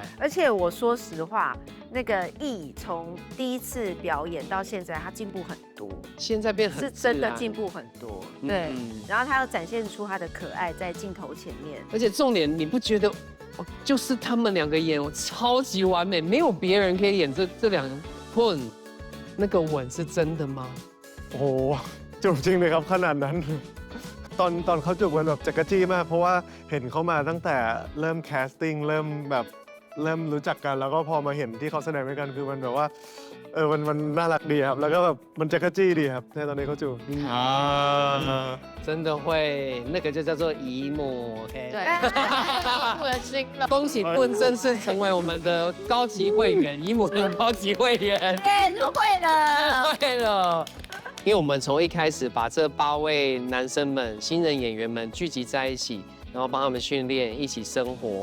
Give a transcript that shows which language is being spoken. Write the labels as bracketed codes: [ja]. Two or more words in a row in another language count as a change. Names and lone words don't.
[zh] 而且我说实话，那个易从第一次表演到现在，他进步很多。现在变很是真的进步很多，对。然后他又展现出他的可爱在镜头前面。而且重点，你不觉得，就是他们两个演超级完美，没有别人可以演这两混。那个吻是真的吗？ [th] โอ้โหจูบจริงเลยครับขนาดนั้นตอนเขาจูบกันแบบจักรจี้มากเพราะว่าเห็นเขามาตั้งแต่เริ่มแคสติ้งเริ่มรู้จักกันแล้วก็พอมาเห็นที่เขาแสดงด้วยกันคือมันแบบว่ามันน่ารักดีครับแล้วก็แบบมันจักรจี้ดีครับในตอนนี้เขาจูบ [zh] 真的会那个就叫做姨母 ，OK？对，恶心了。恭喜棍正式成为我们的高级会员，姨母的高级会员。会了。因为我们从一开始把这8位男生们、新人演员们聚集在一起，然后帮他们训练，一起生活。